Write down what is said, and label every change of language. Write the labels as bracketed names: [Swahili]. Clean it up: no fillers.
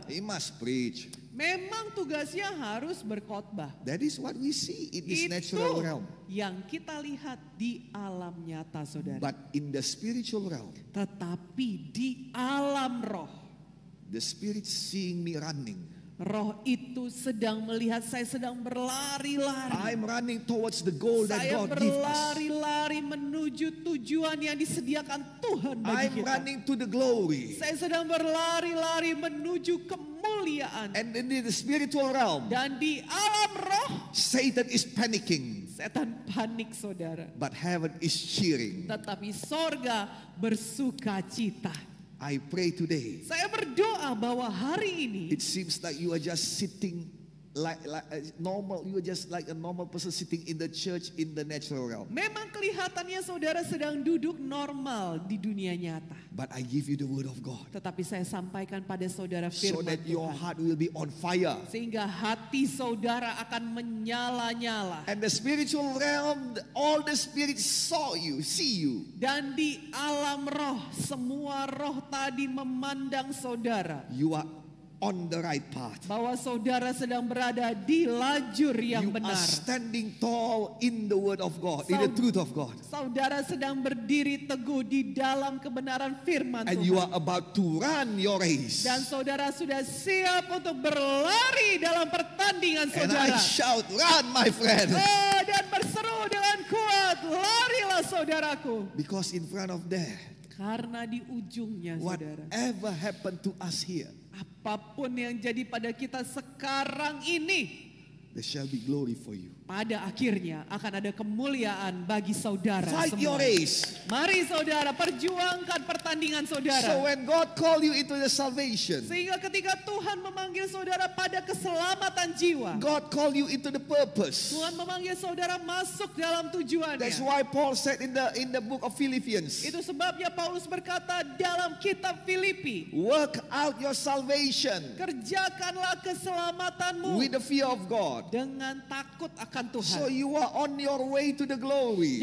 [English] He must preach. [Indonesian] Memang tugasnya harus berkhotbah. [English] That is what we see in this [Indonesian] Itu [English] natural realm. [Indonesian] yang kita lihat di alam nyata, saudara. [English] But in the spiritual realm, [Indonesian] Tetapi di alam roh, [English] the Spirit seeing me running. [Indonesian] roh itu sedang melihat saya sedang berlari-lari. [English] I'm running towards the goal that [Indonesian] Saya [English] God gives us. [Indonesian] berlari-lari menuju tujuan yang disediakan Tuhan bagi [English] I'm [Indonesian] kita. [English] running to the glory. [Indonesian] Saya sedang berlari-lari menuju kemuliaan. [English] And in the spiritual realm, [Indonesian] Dan di alam roh, [English] Satan is panicking, [Indonesian] setan panik, saudara. [English] but heaven is cheering. [Indonesian] Tetapi sorga bersuka cita. [English] I pray today. [Indonesian] Saya berdoa bahwa hari ini [English] It seems like you are just sitting like normal. You are just like a normal person sitting in the church in the natural realm. [Indonesian] memang kelihatannya saudara sedang duduk normal di dunia nyata. [English] But I give you the word of God, [Indonesian] Tetapi saya sampaikan pada saudara [English] so [Indonesian] firman [English] that your [Indonesian] Tuhan. [English] heart will be on fire. [Indonesian] Sehingga hati saudara akan menyala-nyala. [English] And the spiritual realm, all the spirits see you. [Indonesian] Dan di alam roh, semua roh tadi memandang saudara. [English] You are on the right path. [Indonesian] Bahwa saudara sedang berada di lajur yang [English] You are [Indonesian] benar. [English] standing tall in the word of God, in the truth of God. [Indonesian] Saudara sedang berdiri teguh di dalam kebenaran firman [English] And you are [Indonesian] Tuhan. [English] about to run your race. [Indonesian] Dan saudara sudah siap untuk berlari dalam pertandingan [English] And I [Indonesian] saudara. [English] shout, run my friend. [Indonesian] Oh, dan berseru dengan kuat, larilah saudaraku. [English] Because in front of there, [Indonesian] Karena di ujungnya saudara, [English] whatever happened to us here, [Indonesian] apapun yang jadi pada kita sekarang ini, [English] there shall be glory for you. [Indonesian] pada akhirnya akan ada kemuliaan bagi saudara [English] Fight [Indonesian] semua. [English] your race. [Indonesian] Mari saudara, perjuangkan pertandingan saudara. [English] So when God call you into the salvation, [Indonesian] Sehingga ketika Tuhan memanggil saudara pada keselamatan jiwa, [English] God call you into the purpose. [Indonesian] Tuhan memanggil saudara masuk dalam tujuannya. [English] That's why Paul said in the book of Philippians, [Indonesian] Itu sebabnya Paulus berkata dalam kitab Filipi, [English] work out your salvation [Indonesian] kerjakanlah keselamatanmu [English] with the fear of God. [Indonesian] dengan takut akan [English] So [Indonesian] Tuhan. [English] you are on your way to the glory.